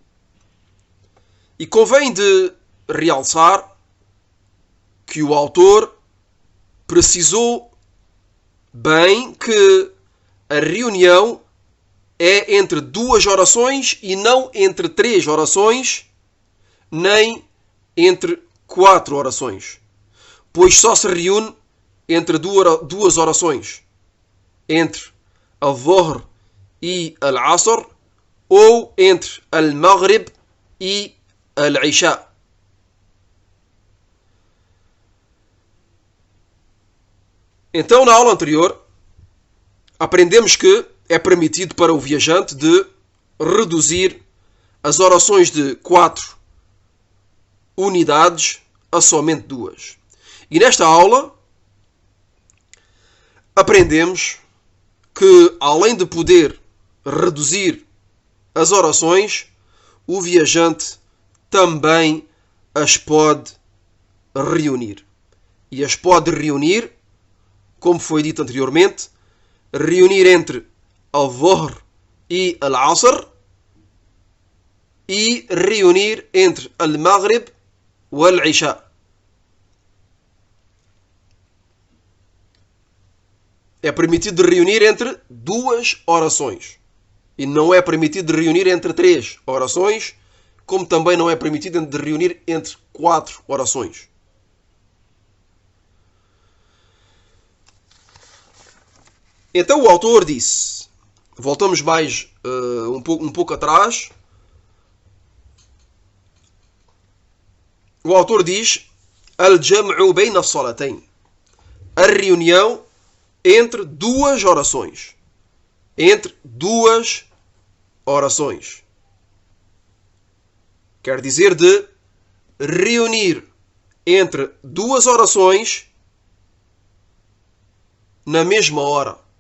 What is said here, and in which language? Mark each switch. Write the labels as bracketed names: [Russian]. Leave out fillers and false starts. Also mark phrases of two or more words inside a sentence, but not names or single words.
[Portuguese] E convém de realçar que o autor precisou bem que a reunião é entre 2 orações e não entre 3 orações, nem entre 4 orações. Pois só se reúne entre 2 orações, entre al-Dhuhr e al-Asr, ou entre al-Maghrib e al-Isha. Então, na aula anterior, aprendemos que é permitido para o viajante de reduzir as orações de 4 unidades a somente 2. E nesta aula, aprendemos que, além de poder reduzir as orações, o viajante também as pode reunir. E as pode reunir, como foi dito anteriormente, reunir entre al-Dhuhr e al-Asr e reunir entre al-Maghrib e al-Isha. É permitido reunir entre 2 orações. E não é permitido reunir entre 3 orações, como também não é permitido reunir entre 4 orações. Então o autor disse, voltamos mais um pouco atrás, o autor diz, [Arabic] الجمع بين الصلاتين, [Portuguese] a reunião entre 2 orações. Entre 2 orações. Quer dizer de reunir entre 2 orações na mesma hora.